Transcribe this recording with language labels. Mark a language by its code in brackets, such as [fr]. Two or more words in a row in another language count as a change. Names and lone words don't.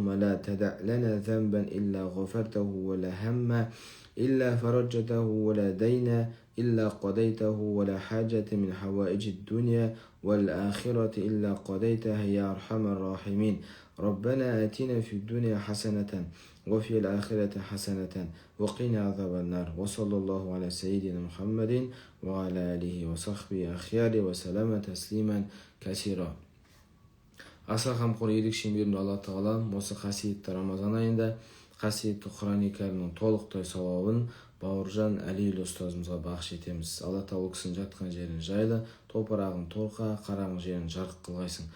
[ar] لا تدع لنا ذنبا إلا غفرته ولا هما إلا فرجته ولا دينا إلا قضيته ولا حاجة من حوائج الدنيا والآخرة إلا قضيتها يا أرحم الراحمين ربنا آتنا في الدنيا حسنة وفي الآخرة حسنة وقنا عذاب النار وصلى الله على سيدنا محمد وعلى آله وصحبه أخيار وسلام تسليما كثيرا. [kk] Аса қамқор ерекше мейірімді Алла Тағалам осы қасиетті Рамазан айында қасиетті Құран-ы Кәрімнің толықтай сауабын Бауыржан Әлиұлы ұстазымызға бағыш етеміз. Алла Тағала кісінің жатқан жерін жайлы, топырағын торқа, қараңғы жерін жарық қылғайсың.